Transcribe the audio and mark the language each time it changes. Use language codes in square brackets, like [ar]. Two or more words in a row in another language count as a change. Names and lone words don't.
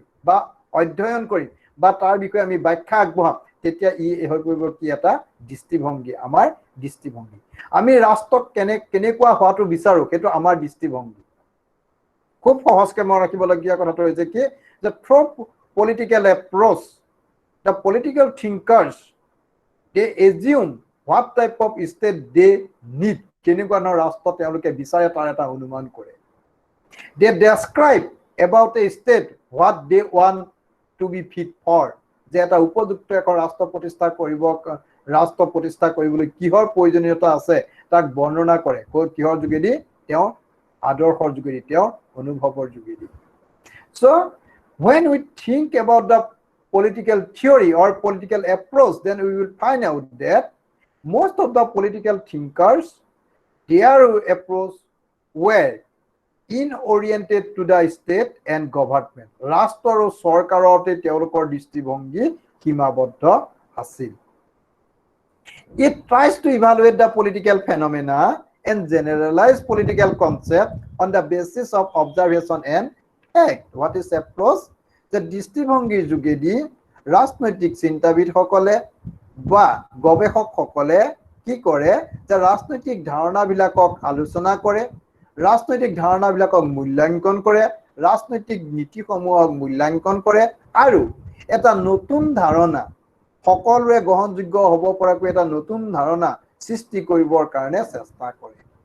[as] বা অধ্যয়ন কৰিম বা তাৰ বিষয়ে আমি ব্যাখ্যা আগবঢ়াম তেতিয়া ই হৈ পৰিব কি এটা দৃষ্টিভংগী আমাৰ দৃষ্টিভংগী আমি ৰাষ্ট্ৰক কেনেকুৱা হোৱাটো বিচাৰো সেইটো আমাৰ দৃষ্টিভংগী খুব সহজকৈ মনত ৰাখিবলগীয়া কথাটো হৈছে কি যে থ্ৰু [en] political approach the political thinkers they assume what type of state they need [as] কেনেকুৱা ধৰণৰ ৰাষ্ট্ৰ তেওঁলোকে বিচাৰে তাৰ এটা অনুমান কৰে [en] they describe about a state what they want to be fit for [as] যে এটা উপযুক্ত এক ৰাষ্ট্ৰ প্ৰতিষ্ঠা কৰিবলৈ কিহৰ প্ৰয়োজনীয়তা আছে তাক বৰ্ণনা কৰে কিহৰ যোগেদি তেওঁ আদৰ্শৰ যোগেদি তেওঁ অনুভৱৰ যোগেদি [en] So when we think about the political theory or political approach, then we will find out that most of the political thinkers, their approach were in-oriented to the state and government. [as] ৰাষ্ট্ৰ আৰু চৰকাৰতে তেওঁলোকৰ দৃষ্টিভংগী সীমাবদ্ধ আছিল। [en] It tries to evaluate the political phenomena and generalize political concept on the basis of observation and fact. What is approach? [as] The দৃষ্টিভংগীৰ যোগেদি ৰাজনৈতিক চিন্তাবিদসকলে বা গৱেষকসকলে কি কৰে যে ৰাজনৈতিক ধাৰণাবিলাকক আলোচনা কৰে, ৰাজনৈতিক ধাৰণাবিলাকক মূল্যাঙ্কন কৰে, ৰাজনৈতিক নীতিসমূহক মূল্যাঙ্কন কৰে আৰু এটা নতুন ধাৰণা সকলোৰে গ্ৰহণযোগ্য হ'ব পৰাকৈ এটা নতুন ধাৰণা সৃষ্টি কৰিবৰ কাৰণে চেষ্টা কৰে।